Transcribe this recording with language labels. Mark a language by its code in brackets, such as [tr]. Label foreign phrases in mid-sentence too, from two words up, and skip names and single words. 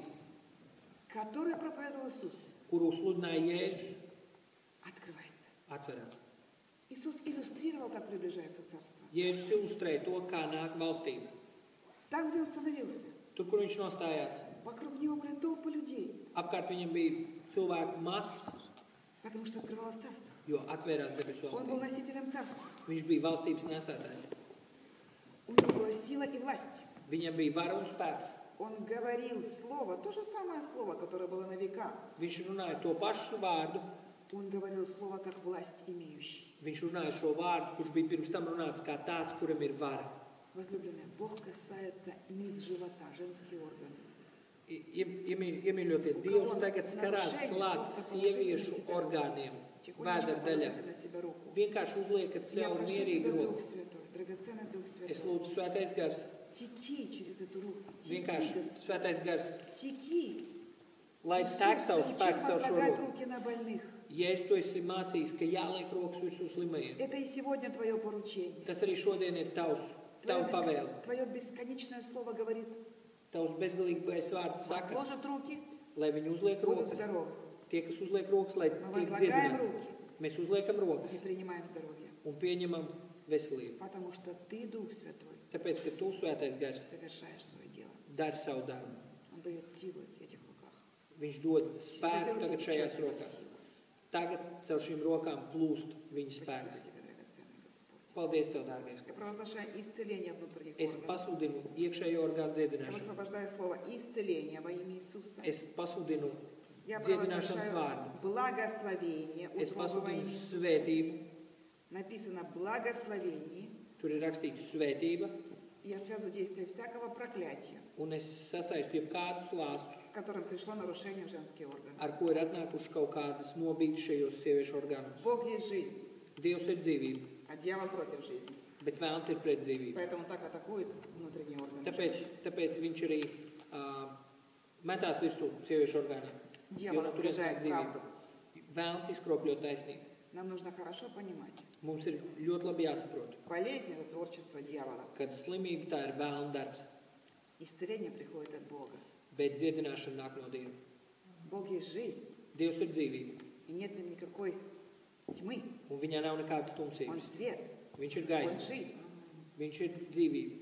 [ru] которое проповедовал Иисус, [lv] kuru sludināja Jēzus, [ru] открывается. [lv] atverās. [ru] Иисус иллюстрировал, как приближается Царство. [lv] Jēzus ilustrēja to, kā nāk valstība. [ru] Там, где он становился, [lv] Tur, kur viņš nostājās, [ru] вокруг него были толпы людей, [lv] apkārt viņam bija cilvēku masas, [ru] потому что открывалось Царство. [lv] jo atvērās debesu [ru] Он был [lv] valstība. [ru] носителем Царства. [lv] Viņš bija valstības nesētājs. [ru] У него была сила и власть. [lv] Viņam bija vara un spēks. [ru] Он говорил слово, то же самое слово, которое было на века. [lv] Viņš runāja to pašu vārdu. [ru] Он говорил слово, как власть имеющий. [lv] Viņš runāja šo vārdu, kurš bija pirms tam runāts kā tāds, kuram ir vara. [ru] Возлюбленные, Бог касается низ живота, женские органы. [lv] Iemīļotie, Dievs tagad skarās klāt sieviešu orgāniem, vēdera daļā. [ru] Положите на себя руку. [lv] Vienkārši uzliekat [ru] Я [lv] sev [ru] прошу [lv] mierīgi [ru] тебя, Дух [lv] roku. [ru] Святой, драгоценный Дух [lv] Es [ru] Святой, [lv] lūdzu svētais gars, [ru] теки через эту руку. Теки, [lv] vienkārši [ru] Господь, [lv] svētais gars, [ru] теки. [lv] lai [ru] Иисус, [lv] tek [ru] ты [lv] savus [ru] учил [lv] spēks caur šo [ru] возлагать [lv] roku. [ru] руки на больных. [lv] Jēzus, tu esi mācījis, ka jāliek rokas virsū slimajiem. [ru] Это и сегодня твое поручение. [lv] Tas arī šodien ir tava pavēle. [ru] Твое бесконечное слово говорит, [lv] Tavs bezgalīgais vārds saka, [ru] возложат руки, [lv] lai viņi uzliek [ru] будут [lv] rokas. [ru] здоровы. [lv] Tie, kas uzliek rokas, lai [ru] Мы [lv] tiek [ru] возлагаем [lv] dziedināts. [ru] руки [lv] Mēs uzliekam rokas [ru] и принимаем здоровье. [lv] un pieņemam veselību. [ru] Потому что ты, Дух Святой, [lv] Tāpēc, ka tu, svētais gars, [ru] совершаешь свое дело. [lv] dari savu darbu. [ru] Он дает силу в этих руках. [lv] Viņš dod spēku [ru] Через эти [lv] tagad [ru] руки [lv] šajās [ru] черпает [lv] rokās. [ru] силу. [lv] Tagad caur šīm rokām plūst viņa [ru] Спасибо [lv] spēks. [ru] тебе, драгоценный Господь. [lv] Paldies Tev, dārgais. [ru] Я провозглашаю исцеление внутренних [lv] Es [ru] органов. [lv] pasludinu iekšējo orgānu [ru] Я [lv] dziedināšanu. [ru] высвобождаю слово исцеление во имя Иисуса. [lv] Es pasludinu [ru] Я [lv] dziedināšanas [ru] провозглашаю [lv] vārdu. [ru] благословение [lv] Es [ru] утробы во [lv] pasludinu [ru] имя Иисуса. [lv] svētību. [ru] Написано благословение. [lv] Tur ir rakstīts svētība. [ru] И я связываю действие всякого проклятия, [lv] Un es sasaistu jebkādus lāstus, [ru] с которым пришло нарушение в женские органы. [lv] ar ko ir atnākuši kaut kādas nobīdes šajos sieviešu orgānos. [ru] Bог есть жизнь, [lv] Dievs ir dzīvība, [ru] а дьявол против жизни. [lv] bet vēlns ir pret dzīvību. [ru] Поэтому так атакует внутренние органы. [lv] Tāpēc viņš arī metās virsū sieviešu orgāniem. [ru] Дьявол [lv] Jo no turienes nāk [ru] искажает правду. [lv] Vēlns izkropļo taisnību. [ru] Нам нужно хорошо понимать. [lv] Mums ir ļoti labi jāsaprot, [ru] Болезнь – это творчество дьявола. [lv] ka slimība tā ir vēlna darbs, [ru] Исцеление приходит от Бога. [lv] bet dziedināšana nāk no Dieva. [ru] Бог есть жизнь, [lv] Dievs ir dzīvība, [ru] и нет в нем никакой тьмы. [lv] un viņā nav nekādas [ru] Он [lv] tumsības. [ru] свет, [lv] Viņš ir [ru] Он [lv] gaisma, [ru] жизнь. [lv] Viņš ir dzīvība.